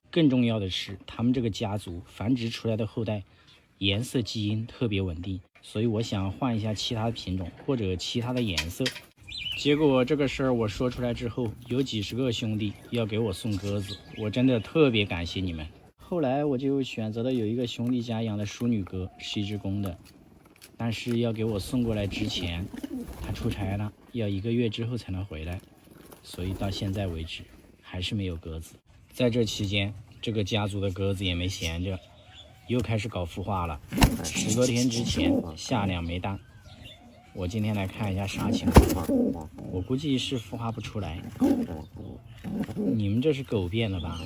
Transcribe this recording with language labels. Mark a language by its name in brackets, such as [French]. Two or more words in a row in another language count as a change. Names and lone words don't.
[Chinese] 更重要的是，他們這個家族繁殖出來的後代顏色基因特別穩定，所以我想換一下其他的品種或者其他的顏色。結果這個事兒我說出來之後，有幾十個兄弟要給我送鴿子，我真的特別感謝你們。後來我就選擇了有一個兄弟家養的淑女鴿，是一只公的，但是要給我送過来之前，他出差了，要1個月之後才能回来，所以到现在为止還是沒有鴿子。在這期間，這個家族的鴿子也沒閒着，又開始搞孵化了。10多天之前下2枚蛋，我今天來看一下啥情況。我估計是孵化不出來， 你們這是狗變了吧？